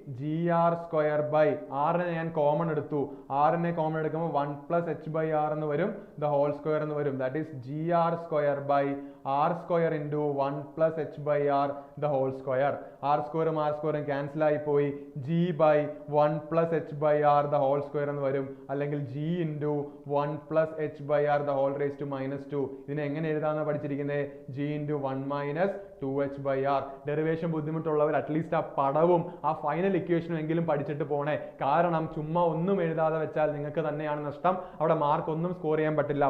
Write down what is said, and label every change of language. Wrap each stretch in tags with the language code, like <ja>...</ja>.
<ml>gr² r നെ ഞാൻ common എടുത്തു. r നെ കോമൺ എടുക്കുമ്പോൾ 1+h/r എന്ന് വരും,</ml> <en>the whole²</en> <ml>എന്ന് വരും.</ml> <en>That is gr² r² into 1+h/r the whole square.</en> <ml>r² r² cancel ആയി പോയി.</ml> <en>g/1+h/r the whole square</en> <ml>എന്ന് വരും. അല്ലെങ്കിൽ</ml> <en>g into 1+h/r the whole raised to -2.</en> <ml>ഇതിനെ എങ്ങനെ എഴുതാമെന്ന് പഠിച്ചിരിക്കുന്നത്, g into 1 - 2h/r. Derivation ബുദ്ധിമുട്ടുള്ളവർ at least ആ പടവും ആ ഫൈനൽ ഇക്വേഷനും എങ്കിലും പഠിച്ചിട്ട് പോണേ. കാരണം ചുമ്മാ ഒന്നും എഴുതാതെ വെച്ചാൽ നിങ്ങൾക്ക് തന്നെയാണ് നഷ്ടം. അവിടെ മാർക്ക് ഒന്നും സ്കോർ ചെയ്യാൻ പറ്റില്ല.</ml>